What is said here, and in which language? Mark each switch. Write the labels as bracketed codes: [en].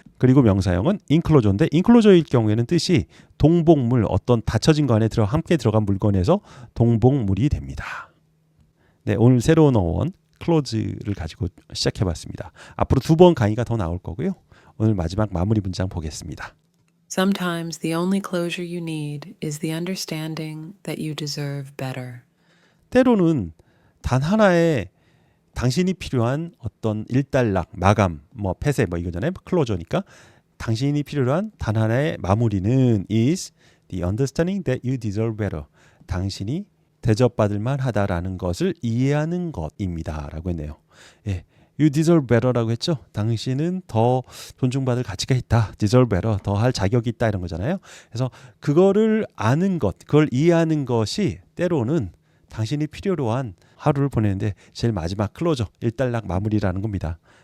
[ko] 그리고 명사형은 enclosure인데 enclosure일 경우에는 뜻이 동봉물 어떤 닫혀진 거 안에 함께 들어간 물건에서 동봉물이 됩니다. 네, 오늘 새로운 어원 클로즈를 가지고 시작해봤습니다. 앞으로 2번 강의가 더 나올 거고요. 오늘 마지막 마무리 문장 보겠습니다. [en] Sometimes the only closure you need is the understanding that you deserve better. [ko] 때로는 단 하나의 당신이 필요한 어떤 일단락, 마감, 뭐 폐쇄 뭐 이거잖아요. 클로저니까 당신이 필요한 단 하나의 마무리는 [en] is the understanding that you deserve better. [ko] 당신이 대접받을 만하다라는 것을 이해하는 것입니다. 라고 했네요. 예, [en] you deserve better [ko] 라고 했죠. 당신은 더 존중받을 가치가 있다. [en] deserve better, [ko] 더 할 자격이 있다 이런 거잖아요. 그래서 그거를 아는 것, 그걸 이해하는 것이 때로는 당신이 필요로 한 하루를 보내는데 제일 마지막 클로저, 일단락 마무리라는 겁니다.